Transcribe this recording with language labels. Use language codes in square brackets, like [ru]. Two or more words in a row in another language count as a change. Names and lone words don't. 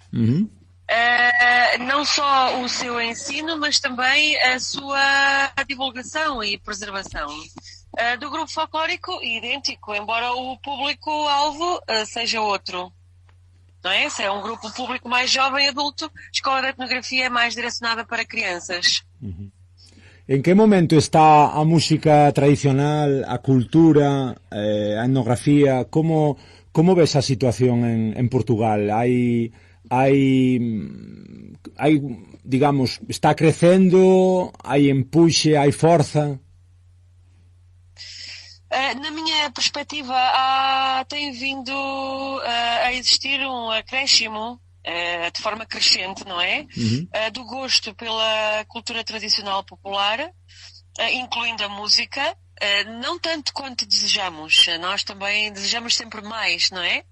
[pt] Não só o seu ensino, mas também a sua divulgação e preservação. Do grupo folclórico, idêntico, embora o público-alvo seja outro. Não é? Esse é um grupo público mais jovem, adulto. A Escola de Etnografia é mais direcionada para crianças. [gl] En que momento está a música tradicional, a cultura, a etnografía? Como ves a situación en Portugal? Hai, digamos, está crecendo, hai empuxe, hai forza? [pt] Na minha perspectiva, tem vindo a existir um acréscimo de forma crescente, não é? Do gosto pela cultura tradicional popular, incluindo a música. Não tanto quanto desejamos, nós também desejamos sempre mais, não é?